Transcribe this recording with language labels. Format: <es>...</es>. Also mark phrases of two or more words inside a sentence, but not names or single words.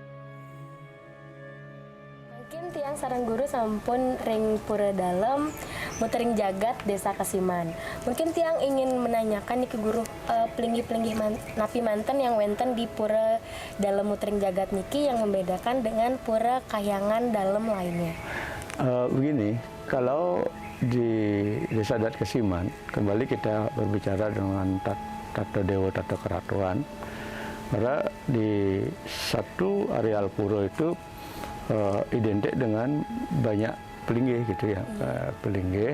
<ban>Mungkin Tiang sareng guru sampun ring Pura Dalam Mutering Jagat Desa Kasiman.</ban> <id>Mungkin tiang ingin menanyakan nih ke guru pelinggih-pelinggih</id> <ban>napi manten</ban> <id>yang wenten di pura dalam Mutering Jagat niki yang membedakan dengan pura Kahyangan dalam lainnya. Begini, kalau di Desa Adat Kasiman, kembali kita berbicara dengan Tato Dewa Tato Keratuan. Karena di satu areal pura itu identik dengan banyak pelinggih gitu ya, pelinggih.</id>